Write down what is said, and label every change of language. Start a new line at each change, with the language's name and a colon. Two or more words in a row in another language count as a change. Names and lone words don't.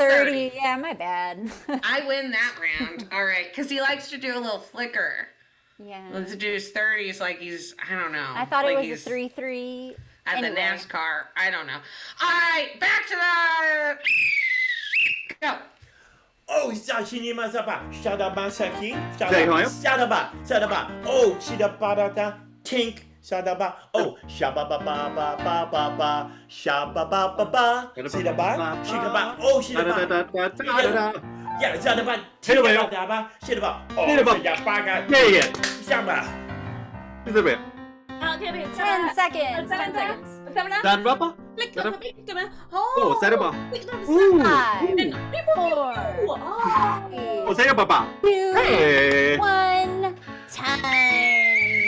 English: 30. Yeah, my bad. I win that round. All right, because he likes to do a little flicker. Yeah. Let's do his 30s like he's, I don't know. I thought like it was he's a 3-3. at anyway. the NASCAR. I don't know. All right, back to the... Go. Oh, shinima saba, shadaba saki, Say hello. shadaba, shadaba, oh, shidaba, tink, shadaba, oh, shababa ba ba ba ba ba, shababa ba ba, shidaba, shikaba, oh, shidaba, yeah, shadaba, shidaba, shidaba, oh, shidaba, Yeah. shaba. Is it bit? 10 seconds. 10 seconds. That rubber? Oh, Oh, Saraba. 5, 4, Oh, Saraba. 2, Hey. 1, time.